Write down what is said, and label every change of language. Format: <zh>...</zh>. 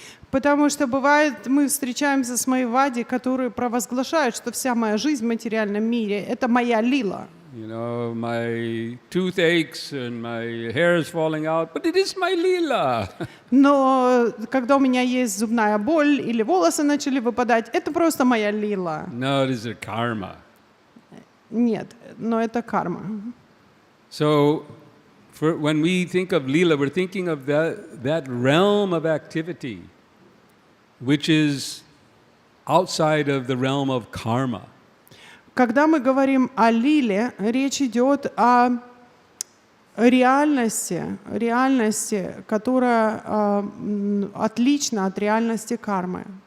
<ru>Потому что бывает, мы встречаемся с Майявади, которые провозглашают, что вся моя жизнь в материальном мире — это моя лила.</ru> <en>You know, my tooth aches and my hair is falling out, but it is my Leela.</en> <ru>Но когда у меня есть зубная боль или волосы начали выпадать, это просто моя лила.</ru> <en>No, it is a karma.</en> <ru>Нет, но это карма.</ru> <en>So, when we think of Leela, we're thinking of that realm of activity which is outside of the realm of karma.</en> <ru>Когда мы говорим о лиле, речь идет о реальности, которая отлична от реальности кармы.</ru>